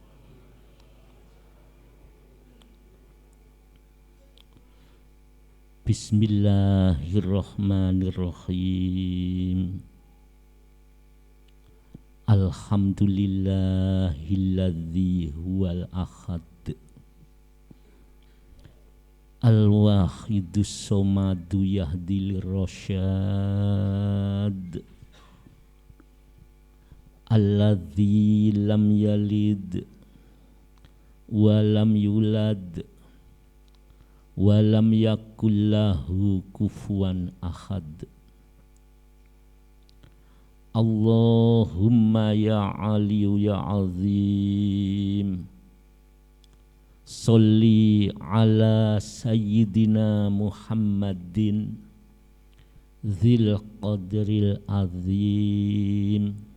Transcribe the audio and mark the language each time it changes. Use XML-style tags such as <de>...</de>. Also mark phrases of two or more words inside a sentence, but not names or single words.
<ar>بسم الله الرحمن الرحيم. الحمد لله الذي هو الأحد الواحد الصمد يهدي الرشاد الذي لم يلد ولم يولد ولم يكن له كفوا أحد. اللهم يا علي يا عظيم, صل على سيدنا محمد ذي القدر العظيم</ar>